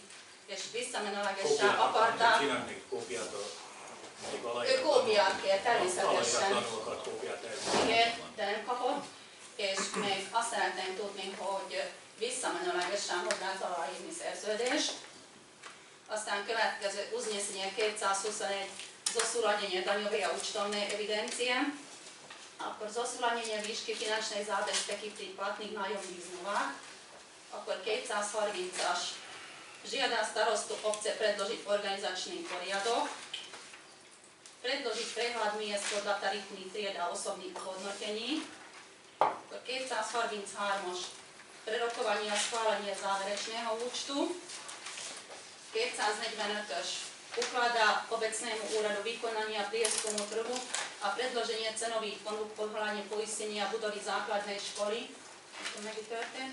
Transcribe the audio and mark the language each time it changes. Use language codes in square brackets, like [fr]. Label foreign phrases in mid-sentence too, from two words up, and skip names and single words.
[hu] És visszamenőlegesen akarták. Csinálni kópiát Ő kópiát kér, természetesen. Kópiát igen, de nem kapott. És még azt szeretném tudni, hogy visszamenőlegesen hogy lehet aláírni szerződést. Aztán következő [sk] uznesenie 221 zosúladenie daňového účtovnej evidencie. Akkor zosúladenie výšky finančnej zábezpeky pri platných nájomných zmluvách. [hu] Akkor 230-as. [sk] Žiada starostu obce predložiť organizačný poriadok. Predložiť prehľad miest podľa tarifných tried a osobných hodnotení. [hu] Akkor 233-as. [sk] Prerokovanie a schválenie záverečného účtu. [hu] 245-ös. [sk] Ukladá obecnému úradu vykonania prieskumu trhu a predloženie cenových ponúk podľa poistenia budovy základnej školy. [hu] To történt.